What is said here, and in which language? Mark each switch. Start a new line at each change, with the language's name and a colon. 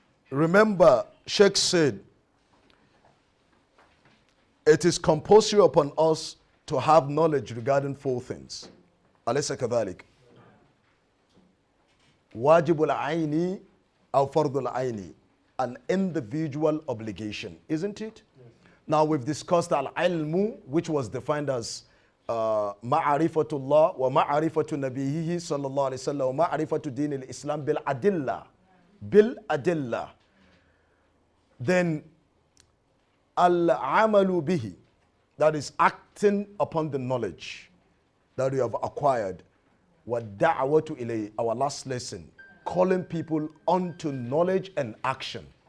English: Remember, Sheikh said, it is compulsory upon us to have knowledge regarding four things.
Arabic: Alaysa kadhalik. Wajibul aini aw fardul aini,
English: an individual obligation, isn't it? Yes. Now we've discussed al-ilmu, which was defined as
Arabic: معرفة الله ومعرفة نبيه صلى الله عليه وسلم ومعرفة دين الإسلام بالأدلة.
English: Then
Arabic: العمل به,
English: that is acting upon the knowledge that you have acquired.
Arabic: وَالدَّعْوَةُ إِلَيْهِ,
English: our last lesson, calling people onto knowledge and action.